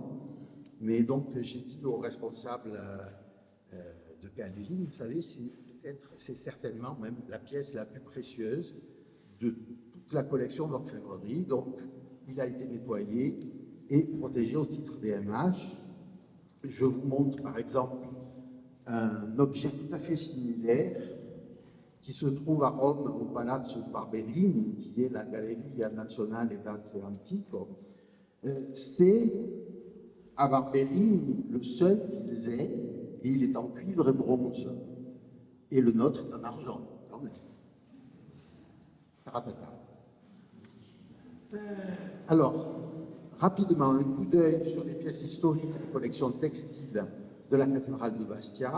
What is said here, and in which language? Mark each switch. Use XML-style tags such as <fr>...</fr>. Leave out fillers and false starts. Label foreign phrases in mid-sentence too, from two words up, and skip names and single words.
<fr>Mais donc, j'ai dit au responsable de Calvi, vous savez, c'est certainement même la pièce la plus précieuse de toute la collection d'orfèvrerie. Donc, il a été nettoyé et protégé au titre des MH. Je vous montre par exemple un objet tout à fait similaire qui se trouve à Rome au Palazzo Barberini, qui est la Galleria Nazionale d'Arte Antico. C'est à Barberini le seul qu'ils aient, et il est en cuivre et bronze. Et le nôtre est en argent, quand même. Taratata. Alors, rapidement, un coup d'œil sur les pièces historiques de la collection textile de la cathédrale de Bastia.</fr>